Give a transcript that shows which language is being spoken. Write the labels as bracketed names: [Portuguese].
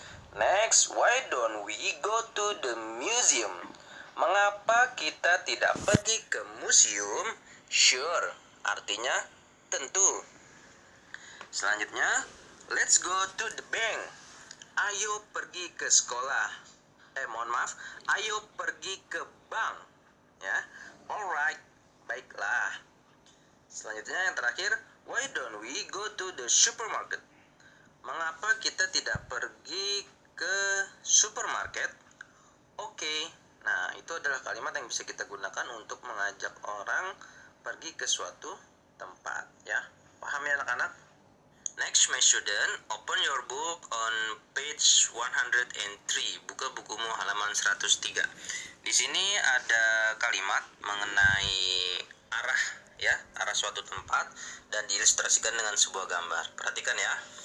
[English] Next, why don't we go to the museum? [Indonesian] Mengapa kita tidak pergi ke museum? [English] Sure, [Indonesian] artinya tentu. [English] Selanjutnya, let's go to the bank. [Indonesian] Ayo pergi ke sekolah. Ayo pergi ke bank. Ya, alright, baiklah. Selanjutnya yang terakhir, [English] why don't we go to the supermarket? [Indonesian] Mengapa kita tidak pergi ke supermarket? Oke. Nah, itu adalah kalimat yang bisa kita gunakan untuk mengajak orang pergi ke suatu tempat, ya. Paham ya anak-anak? [English] Next, my student, open your book on page 103. [Indonesian] Buka bukumu halaman 103. Di sini ada kalimat mengenai arah, ya, arah suatu tempat dan diilustrasikan dengan sebuah gambar. Perhatikan ya.